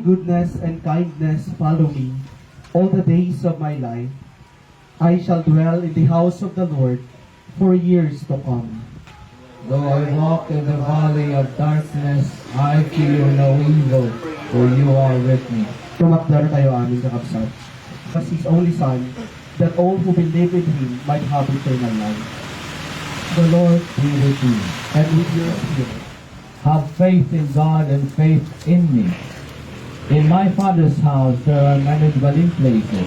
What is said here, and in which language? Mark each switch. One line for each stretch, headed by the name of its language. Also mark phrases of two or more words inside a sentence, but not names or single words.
English: Goodness and kindness follow me all the days of my life. I shall dwell in the house of the Lord for years to come. Though I walk in the valley of darkness, I fear no evil, for you are with me.
Iloko: Tumakdar tayo aming kakapsat.
English: As his only Son, that all who believe in him might have eternal life. The Lord be with you. And with your spirit. Have faith in God and faith in me. In my Father's house there are many dwelling places.